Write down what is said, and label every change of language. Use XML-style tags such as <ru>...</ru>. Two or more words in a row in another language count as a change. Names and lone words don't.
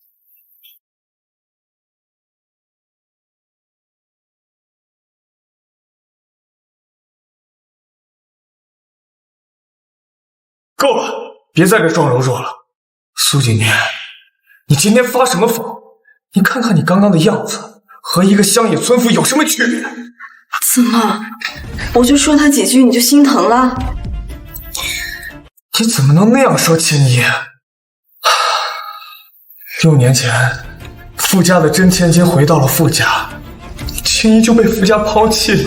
<zh>夠了，別在這裝柔弱了。蘇景年，你今天發什麼瘋？你看看你剛剛的樣子，和一個鄉野村婦有什麼區別？怎麼，我就說他幾句你就心疼了？你怎麼能那樣說青衣？6年前，傅家的真千金回到了傅家，青衣就被傅家拋棄了。</zh>